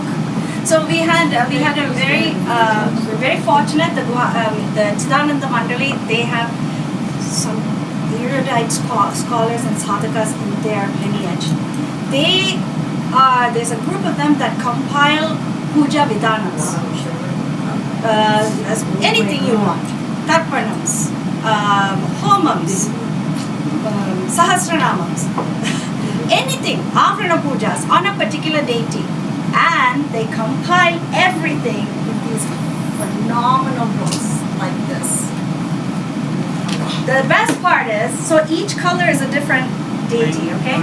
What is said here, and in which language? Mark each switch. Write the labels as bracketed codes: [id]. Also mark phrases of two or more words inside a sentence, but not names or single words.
[en] So we had a very fortunate the Chidananda Mandali. They have some erudite scholars and sadhakas in their lineage. There's a group of them that compile [sa] puja vidhanas. [en] Anything you want. [sa] Tarpanams, homams, sahasranamams, [en] anything, [sa] avrana pujas [en] on a particular deity. And they compile everything in these phenomenal books like this. The best part is, so each color is a different deity, okay?